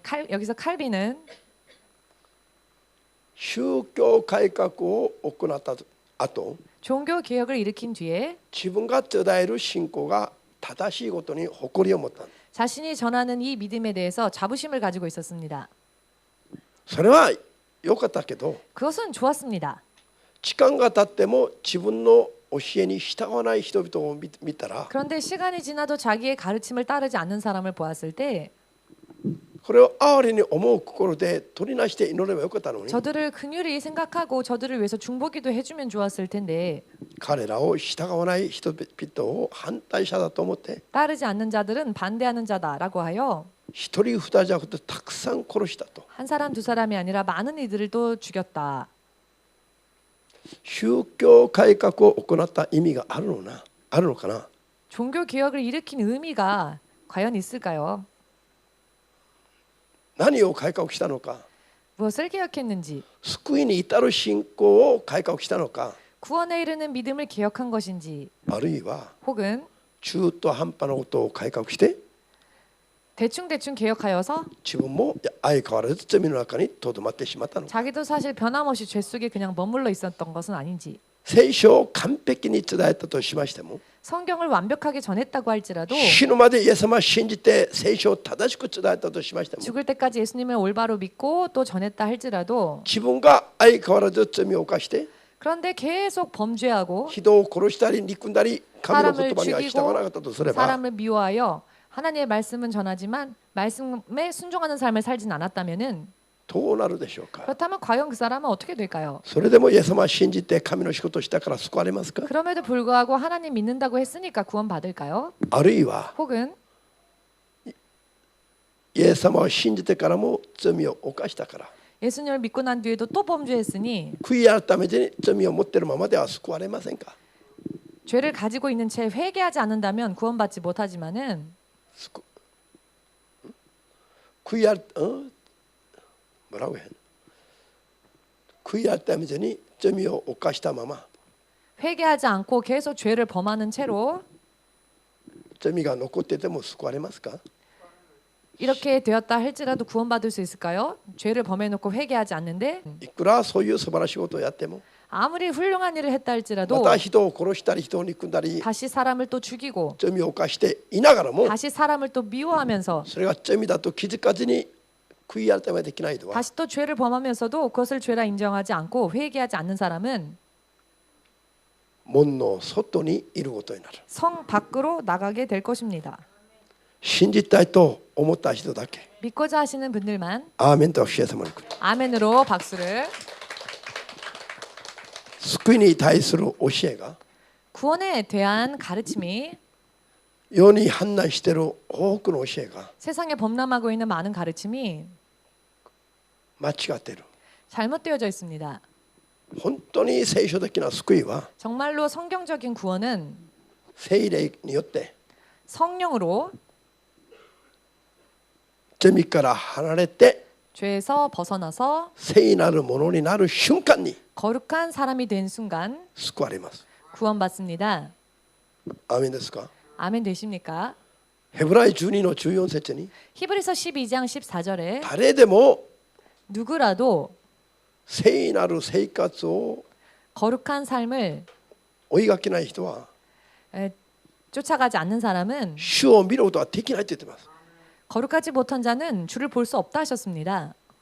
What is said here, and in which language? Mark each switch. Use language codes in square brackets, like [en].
[ko] 여기서 칼빈은 [ja] 宗教改革を行った後 [ko] 종교 개혁을 일으킨 뒤에 [ja] 自分が伝える信仰が正しいことに誇りを持った [ko] 자신이 전하는 이 믿음에 대해서 자부심을 가지고 있었습니다. [ja] それは良かったけど [ko] 그것은 좋았습니다. [ja] 時間が経っても自分の教えに従わない人々を見たら [ko] 그런데 시간이 지나도 자기의 가르침을 따르지 않는 사람을 보았을 때 [ja] これを哀れに思う心で取りなして祈ればよかったのに [ko] 저들을 긍휼히 생각하고 저들을 위해서 중보기도 해주면 좋았을 텐데 [ja] 彼らを従わない人々を反対者だと思って [ko] 따르지 않는 자들은 반대하는 자다라고 하여 [ja] 一人二人じゃなくてたくさん殺したと [ko] 한 사람 두 사람이 아니라 많은 이들을 또 죽였다. [ja] 宗教改革を行った意味があるのかな [ko] 종교 개혁을 일으킨 의미가 과연 있을까요? [ja] 何を改革したのか [ko] 무엇을 개혁했는지 [ja] 救いに至る信仰を改革したのか [ko] 구원에 이르는 믿음을 개혁한 것인지 [ja] あるいは [ko] 혹은 [ja] 中途半端なことを改革して [ko] 대충 개혁하여서 [ja] 自分も相変わらず罪の中にとどまってしまったのか [ko] 자기도 사실 변함없이 죄 속에 그냥 머물러 있었던 것은 아닌지 [ja] 聖書を完璧に伝えたとしましても [ko] 성경을 완벽하게 전했다고 할지라도 [ja] 死ぬまでイエス様を信じて聖書を正しく伝えたとしましても [ko] 죽을 때까지 예수님을 올바로 믿고 또 전했다 할지라도 [ja] 自分が相変わらず罪を犯して [ko] 그런데 계속 범죄하고 [ja] 人を殺したり憎んだり神の言葉には従わなかったとすれば [ko] 사람을 미워하여 하나님의 말씀은 전하지만 말씀에 순종하는 삶을 살진 않았다면은 [ja] どうなるでしょうか [ko] 그렇다면 과연 그 사람은 어떻게 될까요? [ja] それでもイエス様を信じて神の仕事をしたから救われますか [ko] 그럼에도 불구하고 하나님 믿는다고 했으니까 구원 받을까요? [ja] あるいは [ko] 혹은 [ja] イエス様を信じてからも罪を犯したから [ko] 예수님을 믿고 난 뒤에도 또 범죄했으니 [ja] 悔い改めて罪を持っているままでは救われませんか [ko] 죄를 가지고 있는 채 회개하지 않는다면 구원받지 못하지만은 悔い뭐라고 해? [ja] 悔い改めずに罪を犯したまま [ko] 회개하지 않고 계속 죄를 범하는 채로 [ja] 罪が残ってても救われますか [ko] 이렇게 되었다 할지라도 구원받을 수 있을까요? 죄를 범해놓고 회개하지 않는데 [ja] いくらそういう素晴らしいことをやっても [ko] 아무리 훌륭한 일을 했다 [ja] ま [ko] 할지라도 [ja] た人を殺したり人を憎んだり [ko] 다시 사람을 또 죽이고 [ja] 罪を犯していながらも [ko] 다시 사람을 또 미워하면서 [ja] それが罪だと気づかずに悔い改めできないとは [ko] 다시 또 죄를 범하면서도 그것을 죄라 인정하지 않고 회개하지 않는 사람은 [ja] 門の外にいることになる [ko] 성 밖으로 나가게 될 것입니다. [ja] 信じたいと思った人だけ [ko] 믿고자 하시는 분들만 [ja] アーメンと主イエス様に来る [ko] 아멘으로 박수를. [ja] 救いに対する教えが [ko] 구원에 대한 가르침이 [ja] 世に氾濫している多くの教えが [ko] 세상에 범람하고 있는 많은 가르침이 [ja] 間違っている [ko] 잘못되어져 있습니다. [ja] 本当に聖書的な救いは [ko] 정말로 성경적인 구원은 [ja] 聖霊によって [ko] 성령으로 [ja] 罪から離れて [ko] 죄에서 벗어나서 [ja] 聖なるものになる瞬間に [ko] 거룩한 사람이 된 순간 [ja] 救われます [ko] 구원받습니다. [ja] アーメンですか [ko] 아멘 되십니까? [ja] ヘブライ12の14節に [ko] 히브리서 12장 14절에 [ja] 誰でも [ko] 누구라도 [ja] 聖なる生活を [ko] 거룩한 삶을 [ja] 追いがけない人は [ko] 쫓아가지 않는 사람은 [ja] 主を見ることはできないと言っています [ko] 거룩하지 못한 자는 주를 볼 수 없다 하셨습니다.